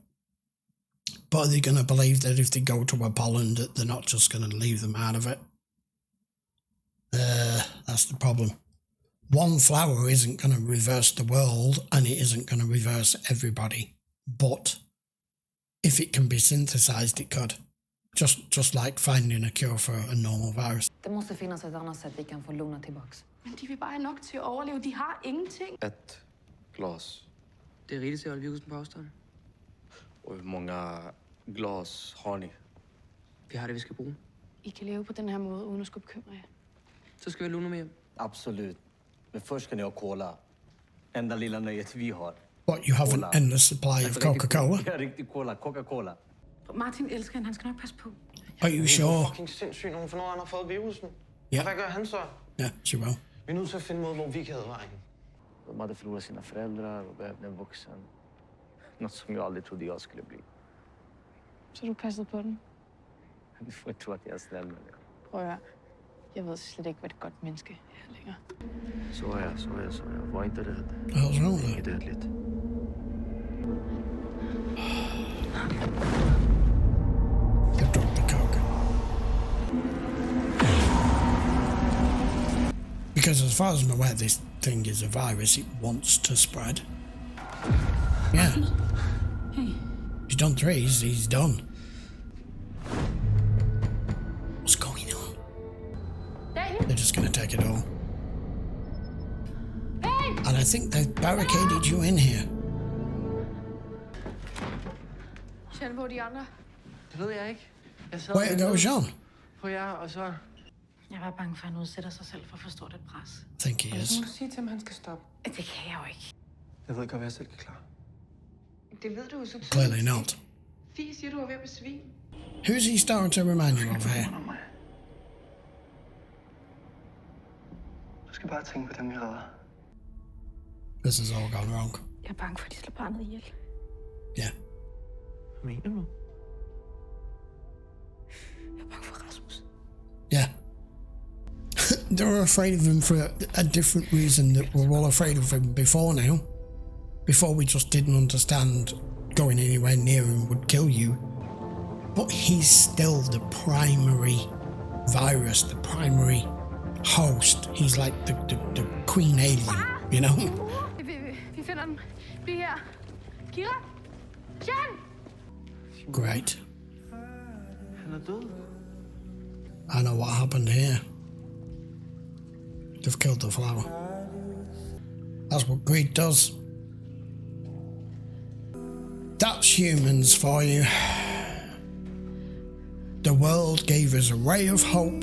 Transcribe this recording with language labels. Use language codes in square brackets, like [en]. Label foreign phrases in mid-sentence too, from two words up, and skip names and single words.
[en] But are they going to believe that if they go to a pollen that they're not just going to leave them out of it? That's the problem. One flower isn't going to reverse the world, and it isn't going to reverse everybody. But if it can be synthesized, it could. Just like finding a cure for a normal virus. [sv] Det måste finnas ett annat sätt vi kan få Luna tillbaks. [da] Men de vil bare have nok til at overleve. De har ingenting. [sv] Ett glas. Det är riktigt till att hålla virusen på avstånd. Och hur många glas har ni? [da] Vi har det, vi ska bruge. I kan leve på den her måde, uden at skulle bekymre jer. [sv] Så ska vi låna med hjem. Absolut. Men först ska ni ha cola. Enda lilla nöjet vi har. [en] What, you have an endless supply of Coca-Cola? [sv] Ja, riktig cola. Coca-Cola. [da] Martin elsker hende. Han skal nok passe på. [en] Are you [da] Hun er [en] sure? [da] fucking sindssyg, når hun finder ud af, at han har fået virusen. Ja. Og hvad gør han så? [en] Yeah, she will. [da] Vi er nødt til at finde en måde, hvor vi kan advare hende. [sv] De hade förlorat sina föräldrar och behövde en vuxen. Något som jag aldrig trodde jag skulle bli. [da] Så du passede på den? [sv] Du får inte tro att jag är snäll med det. [da] Prøv at høre. Jeg ved slet ikke, hvad et godt menneske er længere. [sv] Så är jag. Var inte rädd. [en] The hell's wrong with [sv] Det [en] her? [sv] är dödligt. [en] They dropped the Coke. Because as far as I'm aware, this thing is a virus. It wants to spread. Yeah. Hey. He's done 3. He's done. What's going on? Daniel! They're just going to take it all. And I think they've barricaded you in here. Jean, [da] hvor er de andre? Det ved jeg ikke. Jeg sad [en] Where goes Jean? [da] på jer, og så... Jeg var bange for, at han udsætter sig selv for for stort et pres. [en] I think he is. [da] Så må du sige til ham, han skal stoppe. Det kan jeg jo ikke. Jeg ved godt, hvad jeg selv kan klare. Det ved du jo så tydeligt. [en] Clearly not. [da] Fie siger, du er ved at besvime. [en] Who's he starting to remind you of here? [da] Du skal bare tænke på dem, vi redder. [en] This has all gone wrong. [da] Jeg er bange for, at de slår barnet ihjel. [en] Yeah. [da] Hvad mener du? Jeg er bange for Rasmus. [en] Yeah. They were afraid of him for a different reason that we're all afraid of him before now. Before we just didn't understand going anywhere near him would kill you. But he's still the primary virus, the primary host. He's like the queen alien, you know? [da] Vi finder den. Bliv her. Kira? Jean! [en] Great. [da] Han er død. [en] I know what happened here. They've killed the flower. That's what greed does. That's humans for you. The world gave us a ray of hope.